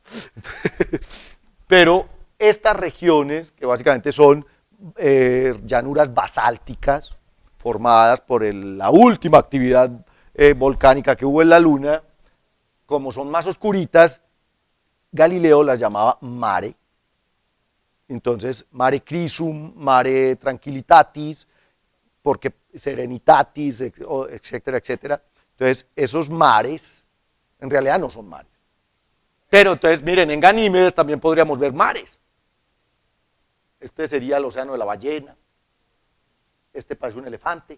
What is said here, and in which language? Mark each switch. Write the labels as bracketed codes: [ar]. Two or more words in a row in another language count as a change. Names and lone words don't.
[es] Pero estas regiones, que básicamente son llanuras basálticas formadas por la última actividad volcánica que hubo en la Luna, como son más oscuritas, Galileo las llamaba mare. Entonces, [la] mare crisum, mare tranquilitatis, [es] porque serenitatis, etcétera, etcétera. Entonces, esos mares, en realidad no son mares. Pero entonces, miren, en Ganímedes también podríamos ver mares. Este sería el océano de la ballena. Este parece un elefante.